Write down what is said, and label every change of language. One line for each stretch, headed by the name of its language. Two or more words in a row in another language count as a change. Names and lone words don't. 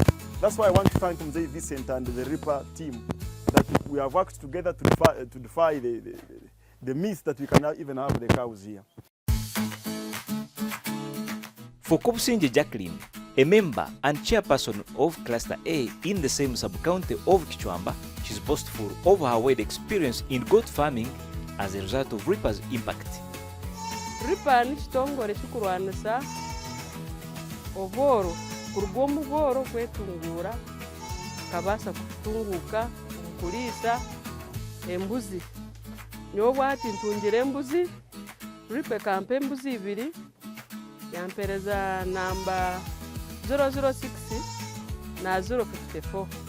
English: That's why I want to thank Mzee Vincent and the RIPA team that we have worked together to defy the myth that we cannot even have the cows here. For Kopsinje Jacqueline, a member and chairperson of Cluster A in the same sub-county of Kichwamba, she's boastful of her wide experience in goat farming as a result of RIPA's impact.
Nyankole: RIPA ni kitongole kikurwanisa obworo kuruga omu bworo kwetungura kabasa kutunguka okuliisa embuzi nyowe bwati ntungire embuzi RIPA kampa embuzi 2 yampereza namba 006 na 054